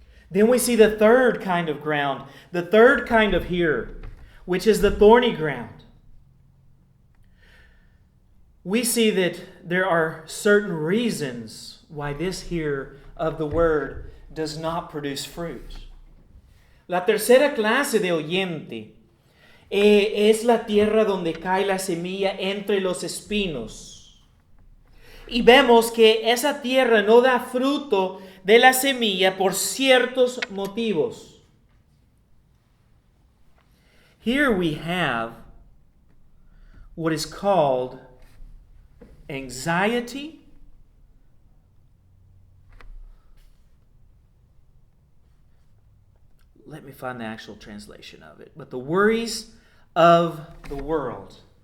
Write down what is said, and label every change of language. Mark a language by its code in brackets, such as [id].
[en] Then we see the third kind of ground, the third kind of hearer, which is the thorny ground. We see that there are certain reasons why this hearer of the word does not produce fruit. [es] La tercera clase de oyente es la tierra donde cae la semilla entre los espinos. Y vemos que esa tierra no da fruto de la semilla por ciertos motivos. [en] Here we have what is called anxiety, let me find the actual translation of it, but the worries of the world.